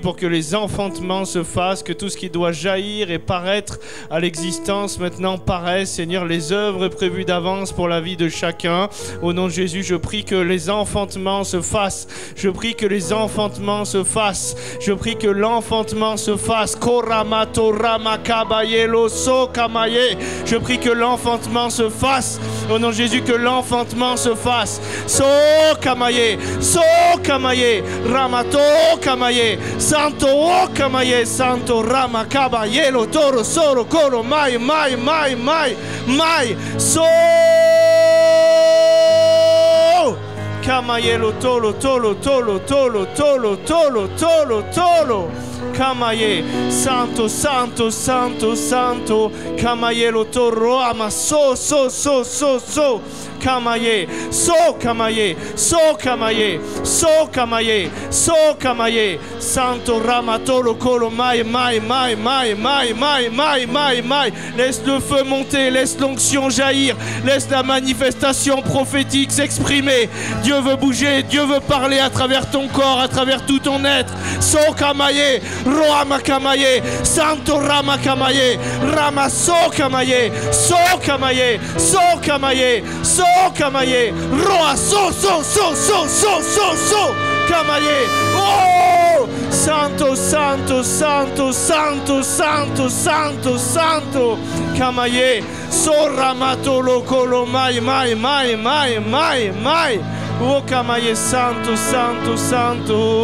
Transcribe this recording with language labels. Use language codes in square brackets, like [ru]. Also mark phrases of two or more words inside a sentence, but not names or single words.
[fr] pour que les enfantements se fassent, que tout ce qui doit jaillir et paraître à l'existence maintenant paraisse, Seigneur, les œuvres prévues d'avance pour la vie de chacun, au nom de Jésus, je prie que les enfantements se fassent, je prie que les enfantements se fassent, je prie que l'enfantement se fasse, je prie que l'enfantement se fasse, au nom de Jésus, que l'enfantement se fasse. So kamaye, ramato kamaye, santo rama kabaye lo toro soro koro mai, so kamaye lo tolo. Kamaye, santo, kamaye lo toro ama so, kamaye, santo ramatolo kolo mai, laisse le feu monter, laisse l'onction jaillir, laisse la manifestation prophétique s'exprimer. Dieu veut bouger, Dieu veut parler à travers ton corps, à travers tout ton être. So kamaye, Roama Kamaye, Santo Rama Kamaye, Rama So Kamaye, So Kamaye, So Kamaye, So Kamaye, Roa So Kamaye. Oh, Santo, Santo, Santo, Santo, Santo, Santo, Santo, Kamaye, Soramato Lokolo, Mai, Mai, Mai, Mai, Mai, Mai, Oh Kamaye, Santo, Santo, Santo,